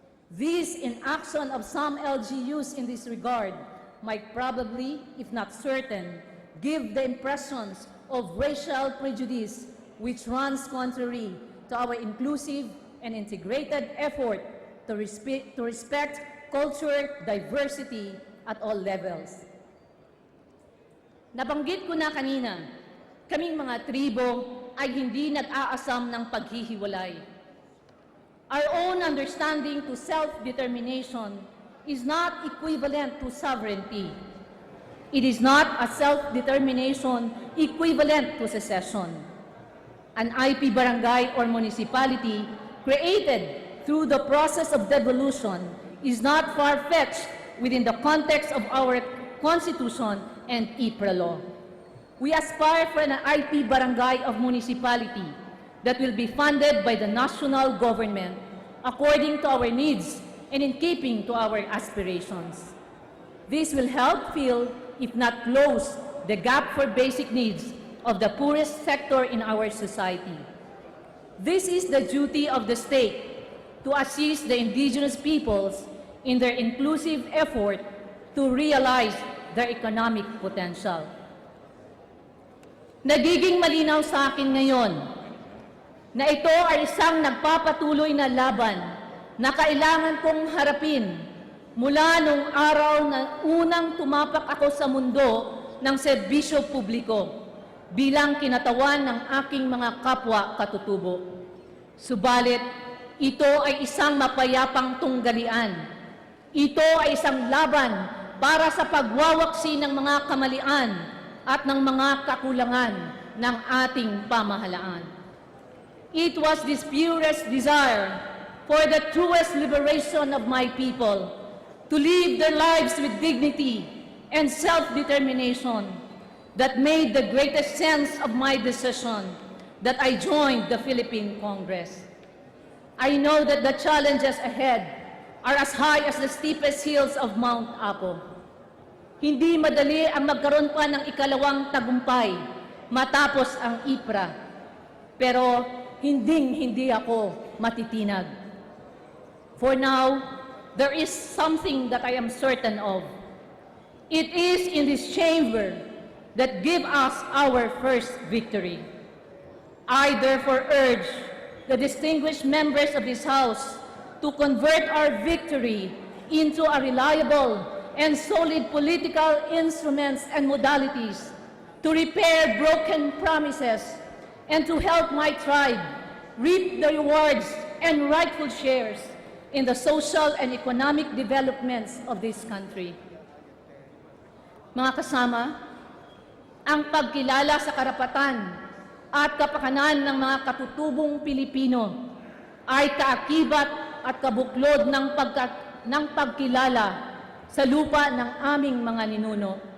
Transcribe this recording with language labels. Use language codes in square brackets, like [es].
[en] This inaction of some LGUs in this regard might probably, if not certain, give the impressions of racial prejudice which runs contrary to our inclusive and integrated effort to respect culture diversity at all levels. [tl] Nabanggit ko na kanina, kaming mga tribo ay hindi nag-aasam ng paghihiwalay. [en] Our own understanding to self-determination is not equivalent to sovereignty. It is not a self-determination equivalent to secession. An IP barangay or municipality created through the process of devolution is not far-fetched within the context of our Constitution and IPRA law. We aspire for an IP barangay of municipality that will be funded by the national government according to our needs and in keeping to our aspirations. This will help fill, if not close, the gap for basic needs of the poorest sector in our society. This is the duty of the state to assist the indigenous peoples in their inclusive effort to realize their economic potential. [tl] Nagiging malinaw sa akin ngayon na ito ay isang nagpapatuloy na laban na kailangan kong harapin mula nung araw na unang tumapak ako sa mundo ng serbisyo publiko bilang kinatawan ng aking mga kapwa katutubo. Subalit, ito ay isang mapayapang tunggalian. Ito ay isang laban para sa pagwawaksi ng mga kamalian at ng mga kakulangan ng ating pamahalaan. [en] It was this purest desire for the truest liberation of my people to live their lives with dignity and self-determination that made the greatest sense of my decision that I joined the Philippine Congress. I know that the challenges ahead are as high as the steepest hills of Mount Apo. [tl] Hindi madali ang magkaroon pa ng ikalawang tagumpay matapos ang IPRA. Pero hindi ako matitinag. [en] For now, there is something that I am certain of. It is in this chamber that give us our first victory. I therefore urge the distinguished members of this House to convert our victory into a reliable and solid political instruments and modalities to repair broken promises and to help my tribe reap the rewards and rightful shares in the social and economic developments of this country. [tl] Mga kasama, ang pagkilala sa karapatan at kapakanan ng mga katutubong Pilipino ay kaakibat at kabuklod ng pagkilala sa lupa ng aming mga ninuno.